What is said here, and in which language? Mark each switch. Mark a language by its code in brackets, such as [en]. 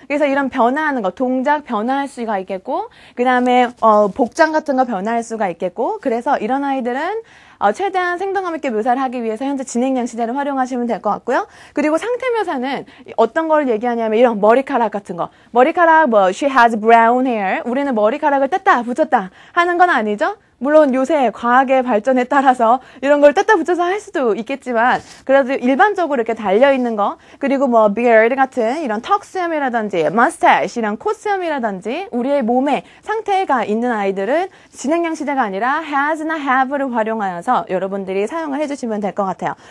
[ko] 그래서 이런 변화하는 거 동작 변화할 수가 있겠고 그 다음에 복장 같은 거 변화할 수가 있겠고 그래서 이런 아이들은 최대한 생동감 있게 묘사를 하기 위해서 현재 진행형 시제를 활용하시면 될 것 같고요. 그리고 상태 묘사는 어떤 걸 얘기하냐면 이런 머리카락 같은 거. [en] 머리카락 she has brown hair. [ko] 우리는 머리카락을 뗐다 붙였다 하는 건 아니죠. 물론 요새 과학의 발전에 따라서 이런 걸 뗐다 붙여서 할 수도 있겠지만 그래도 일반적으로 이렇게 달려있는 거 그리고 beard 같은 이런 턱 수염이라든지 mustache 이런 코 수염이라든지 우리의 몸에 상태가 있는 아이들은 진행형 시제가 아니라 has나 have를 활용하여서 여러분들이 사용을 해주시면 될 것 같아요.